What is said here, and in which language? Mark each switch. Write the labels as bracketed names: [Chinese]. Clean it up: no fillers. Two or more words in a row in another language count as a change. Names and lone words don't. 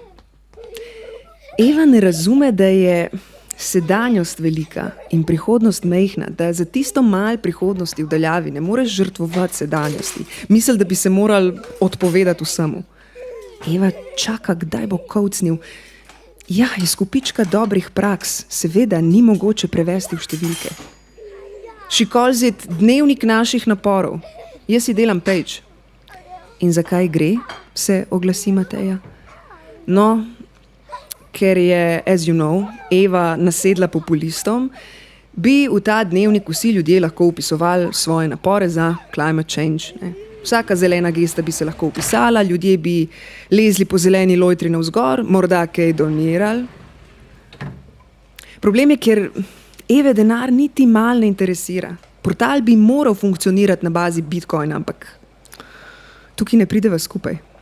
[Slovenian] Eva ne razume, da je sedanjost velika in prihodnost majhna, da za tisto malo prihodnosti v daljavi ne moreš žrtvovati sedanjosti. Misli, da bi se morali odpovedati vsemu. Eva čaka, kdaj bo kovcnil. Ja, iz kupička dobrih praks seveda ni mogoče prevesti v številke. [English] She calls it [Slovenian] dnevnik naših naporov. Jaz si delam page. In zakaj gre, se oglasi Mateja. No, ker je, [English] as you know, [Slovenian] Eva nasedla populistom, bi v ta dnevnik vsi ljudje lahko upisovali svoje napore za [English] climate change. [Slovenian] Ne. Vsaka zelena gesta bi se lahko upisala, ljudje bi lezli po zeleni lojtri navzgor, morda kaj donirali. Problem je, ker Eve denar niti mal ne interesira. Portal bi moral funkcionirati na bazi Bitcoina, ampak tukaj ne prideva skupaj.